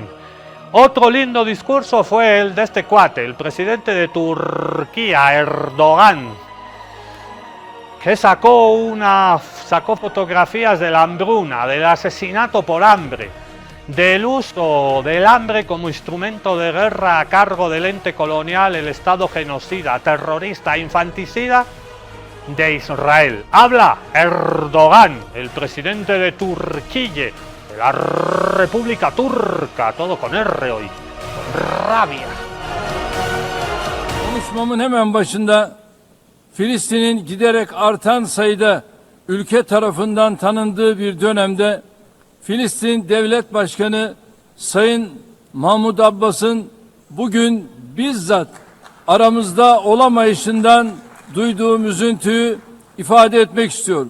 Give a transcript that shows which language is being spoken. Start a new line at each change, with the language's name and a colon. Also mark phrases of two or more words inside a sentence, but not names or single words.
Spanish: Otro lindo discurso fue el de este cuate, el presidente de Turquía, Erdogan, que sacó fotografías de la hambruna, del asesinato por hambre, del uso del hambre como instrumento de guerra a cargo del ente colonial, el Estado genocida, terrorista, infanticida de Israel. Habla Erdogan, el presidente de Turquía, de la República Turca, todo con R hoy, con rabia.
Turkish: Konuşmamın hemen başında Filistin'in giderek artan sayıda ülke tarafından tanındığı bir dönemde Filistin Devlet Başkanı Sayın Mahmud Abbas'ın bugün bizzat aramızda olamayışından duyduğum üzüntüyü ifade etmek istiyorum.